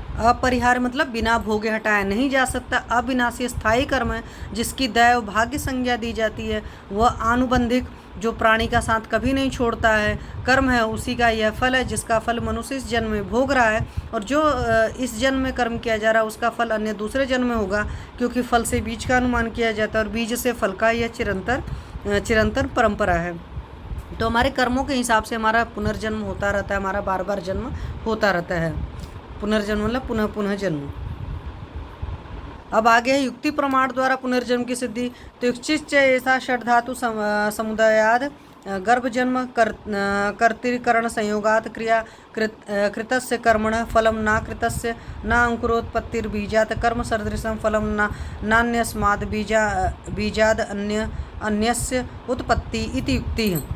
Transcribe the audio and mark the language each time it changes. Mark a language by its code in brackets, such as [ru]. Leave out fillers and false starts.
[hi] अपरिहार्य मतलब बिना भोगे हटाया नहीं जा सकता, अविनाशी स्थायी कर्म है, जिसकी दैव भाग्य संज्ञा दी जाती है, वह आनुबंधिक जो प्राणी का साथ कभी नहीं छोड़ता है कर्म है, उसी का यह फल है, जिसका फल मनुष्य इस जन्म में भोग रहा है, और जो इस जन्म में कर्म किया जा रहा है उसका फल अन्य दूसरे जन्म में होगा, क्योंकि फल से बीज का अनुमान किया जाता है और बीज से फल का यह चिरंतन परंपरा है। तो हमारे कर्मों के हिसाब से हमारा पुनर्जन्म होता रहता है, हमारा बार बार जन्म होता रहता है। पुनर्जन्म मतलब पुनः पुनः जन्म। अब आगे है युक्ति प्रमाण द्वारा पुनर्जन्म की सिद्धि। [sa] तो युक्तिश्च ऐसा षड्धातु समुदायाद गर्भजन्म कर्तिकरण संयोगात क्रिया कृतस्य कर्मणः फलम न कृतस्य न अंकुरोत्पत्तिर्बीजात् कर्म सदृशं फलम नान्यस्माद् बीजाद अन्यस्य उत्पत्ति इति युक्ति।